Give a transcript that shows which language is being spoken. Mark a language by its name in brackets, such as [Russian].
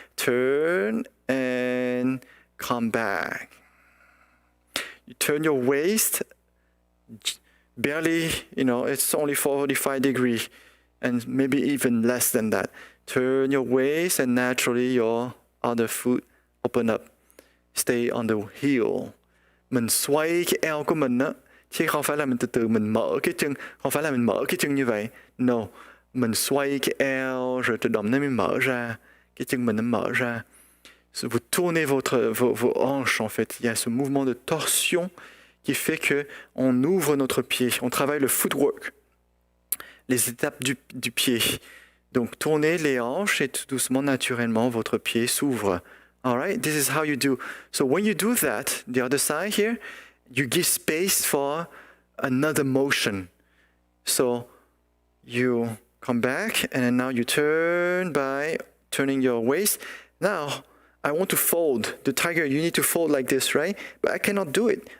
[English] Turn and come back. You turn your waist, barely, it's only 45 degrees and maybe even less than that. Turn your waist and naturally your other foot open up. Stay on the heel. [Vietnamese] Mình xoay cái eo của mình á, chứ không phải là mình từ từ mình mở cái chân, không phải là mình mở cái chân như vậy. No, mình xoay cái eo rồi tự động nó mới mở ra, cái chân mình nó mở ra. [French] Vous tournez vos hanches en fait. Il y a ce mouvement de torsion qui fait que on ouvre notre pied. On travaille le footwork, les étapes du pied. Donc tournez les hanches et tout doucement, naturellement, votre pied s'ouvre. [English] All right, this is how you do. So when you do that, the other side here, you give space for another motion. So you come back and then now you turn by turning your waist. Now, I want to fold. The tiger, you need to fold like this, right? But I cannot do it.